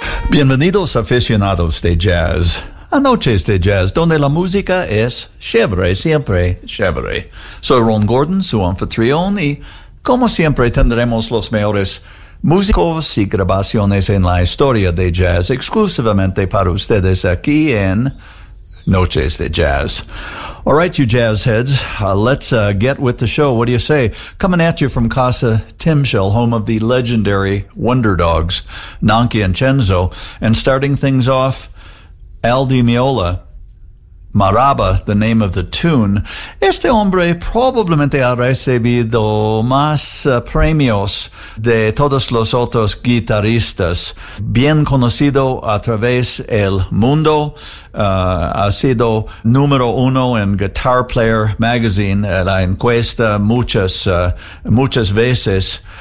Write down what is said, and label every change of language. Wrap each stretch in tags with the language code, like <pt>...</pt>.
<es>Bienvenidos aficionados de jazz. A noches de jazz, donde la música es chévere, siempre chévere. Soy Ron Gordon, su anfitrión, y como siempre tendremos los mejores músicos y grabaciones en la historia de jazz exclusivamente para ustedes aquí en Noches de Jazz.</es> <en>All right, you jazz heads, let's get with the show. What do you say? Coming at you from Casa Timshel, home of the legendary Wonder Dogs, Nonky and Cenzo, and starting things off, Al Di Meola, Maraba, the name of the tune.</en> <es>Este hombre probablemente ha recibido más premios de todos los otros guitarristas. Bien conocido a través el mundo. Ha sido número uno en Guitar Player Magazine, la encuesta, muchas veces.</es>